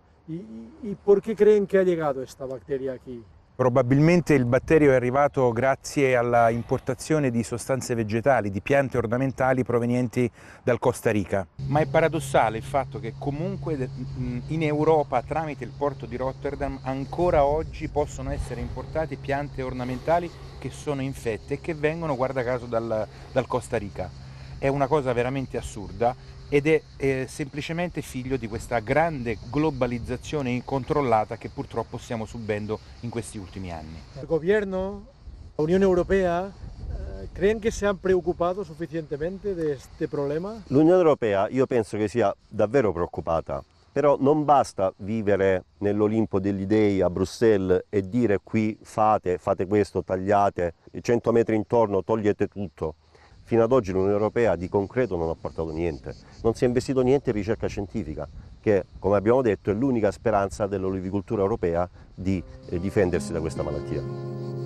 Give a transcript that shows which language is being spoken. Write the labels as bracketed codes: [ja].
[es] ¿Y por qué creen que ha llegado esta bacteria aquí? [it] Probabilmente il batterio è arrivato grazie alla importazione di sostanze vegetali, di piante ornamentali provenienti dal Costa Rica. Ma è paradossale il fatto che comunque in Europa, tramite il porto di Rotterdam, ancora oggi possono essere importate piante ornamentali che sono infette e che vengono, guarda caso, dal Costa Rica. È una cosa veramente assurda ed è semplicemente figlio di questa grande globalizzazione incontrollata che purtroppo stiamo subendo in questi ultimi anni. [es] El gobierno, la Unión Europea, ¿creen que se han preocupado suficientemente de este problema? [it] L'Unione Europea io penso che sia davvero preoccupata, però non basta vivere nell'Olimpo degli dei a Bruxelles e dire qui fate questo, tagliate, 100 metri intorno, togliete tutto. Fino ad oggi l'Unione Europea di concreto non ha portato niente, non si è investito niente in ricerca scientifica, che come abbiamo detto è l'unica speranza dell'olivicoltura europea di difendersi da questa malattia.